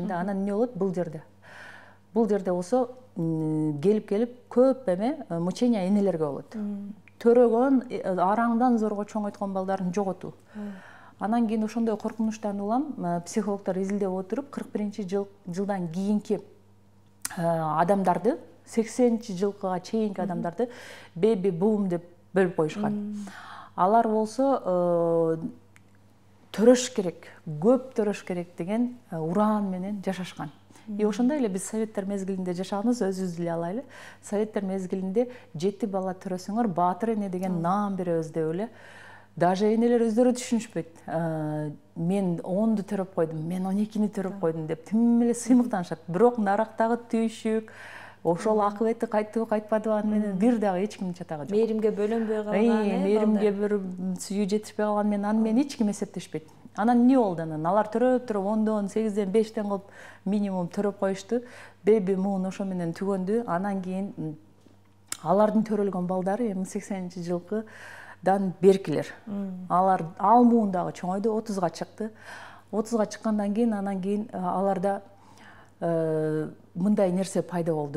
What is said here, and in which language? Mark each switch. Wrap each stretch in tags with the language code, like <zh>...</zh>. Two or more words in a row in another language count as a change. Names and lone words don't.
<ky>Анан эмне болот бул жерде? бул жерде болсо келип көп эме мучение энелерге болот. Төрөгөн араңдан зорго чоңойткон балдарын жоготуу. Анан кийин ошондой коркунучтан улам психологдор изилдеп отуруп 41-жылдан кийинки адамдарды, 80-жылга чейинки адамдарды</ky> <en>baby boom</en> <ky>деп бөлүп коюшкан. Алар болсо төрөш керек, көп төрөш керек деген уран менен жашашкан. Ошондой эле биз советтер мезгилинде жашаганбыз, өзүбүз деле алайлы. Советтер мезгилинде 7 бала төрөсөңөр баатыр эне деген наам беребиз деп эле. Даже энелер өздөрү түшүнүшпөйт. Мен 10ду төрөп койдум, мен 12ни төрөп койдум деп тим эле сыймыктанышат. Бирок нарактагы түйшүк, ошол акыбети кайтты кайтпадыбы аны менен бир дагы эч кимдин чатагы жок. Мээримге бөлөнбөй калган, мээримге бир сүйүү жетишпей калган менен аны менен эч ким эсептешпейт. Анан эмне болду анан? Алар төрөп 10дон, 8ден, 5ден кылып минимум төрөп коюшту.</ky> <en>Baby moon</en> <ky>ошо менен түгөндү. Анан кийин алардын төрөлгөн балдары 80-жылкыдан беркилер. Алар ал муун дагы чоңойду, 30га чыкты. 30га чыккандан кийин анан кийин аларда мындай нерсе пайда болду.</ky>